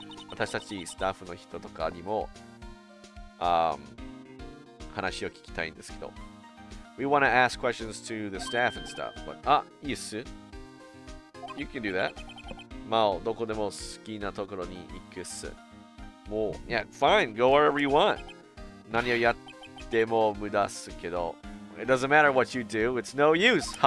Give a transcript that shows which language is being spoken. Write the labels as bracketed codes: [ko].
[ja] 私たちスタッフの人とかにも、話を聞きたいんですけど. [en] We want to ask questions to the staff and stuff, but [ja] いいっす. [en] You can do that. [ja] まあ、どこでも好きなところに行くっす。 [en] もう、yeah, fine, go wherever you want. [ja] 何をやっても無駄っすけど。 [en] It doesn't matter what you do, it's no use.